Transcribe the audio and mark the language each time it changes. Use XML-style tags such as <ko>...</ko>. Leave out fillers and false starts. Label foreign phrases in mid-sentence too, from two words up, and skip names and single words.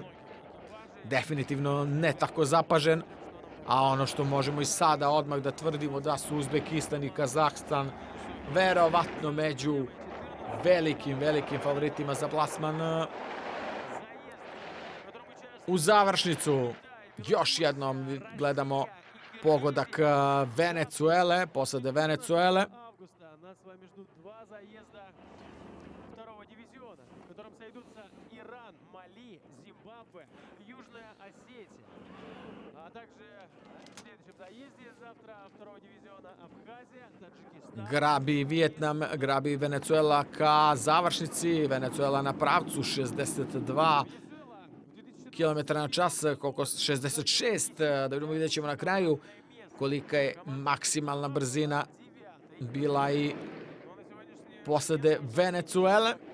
<sr>Definitivno ne tako zapažen, a ono što možemo i sada odmah da tvrdimo da su Uzbekistan i Kazahstan verovatno među velikim favoritima za plasman u završnicu. Još jednom gledamo pogodak Venecuele, posade Venecuele.</sr> <ru>Августа нас с вами ждут 2 заезда второго дивизиона, в котором сойдутся Иран, Мали, Зимбабве, Южная Осетия. А также в следующем заезде завтра второго дивизиона Абхазия, Таджикистан.</ru> <sr>Grabi Vijetnam, grabi Venecuela ka završnici. Venecuela na pravcu 62 km na čas, koliko 66, da vidimo, vidjet ćemo na kraju kolika je maksimalna brzina bila i posade Venecuele.</sr>